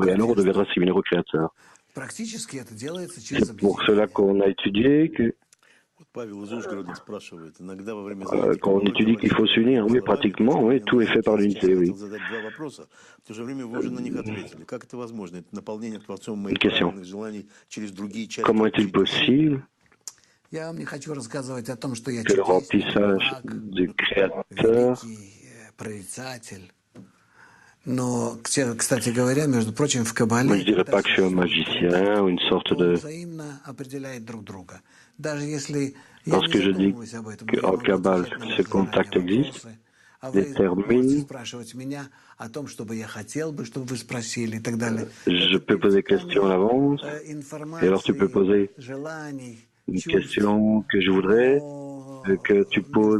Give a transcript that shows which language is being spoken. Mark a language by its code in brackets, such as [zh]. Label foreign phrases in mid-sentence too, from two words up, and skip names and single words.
[fr] Et alors, on deviendra similaire au créateur. C'est pour cela qu'on a étudié que quand on étudie qu'il faut s'unir, oui, pratiquement, oui, tout est fait par l'unité, oui. Une question. Comment est-il possible que le remplissage du Créateur [ru] Но, кстати говоря, между прочим, в Кабале... [fr] Moi, je dirais pas que je suis un magicien ou une sorte de... Lorsque je dis qu'en Kabbale, ce contact existe, détermine... Je peux poser des questions à l'avance, et alors tu peux poser une question que je voudrais que tu poses.